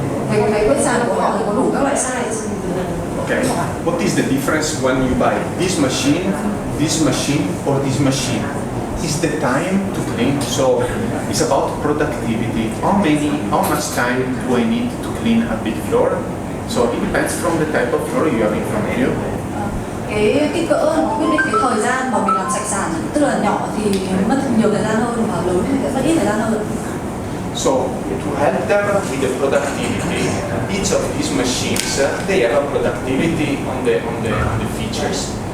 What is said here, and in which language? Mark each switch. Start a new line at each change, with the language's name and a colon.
Vietnamese: Cái máy quét sàn của họ thì có đủ các loại size.
English: Okay, what is the difference when you buy this machine, or this machine? Is the time to clean, so it's about productivity. How much time do I need to clean a big floor? So it depends from the type of floor you have in front of you.
Vietnamese: Cái kích cỡ nó quyết định cái thời gian mà mình làm sạch sàn, tức là nhỏ thì mất nhiều thời gian hơn và lớn thì sẽ mất ít thời gian hơn.
English: so to help them with the productivity, each of these machines they have a productivity on the features.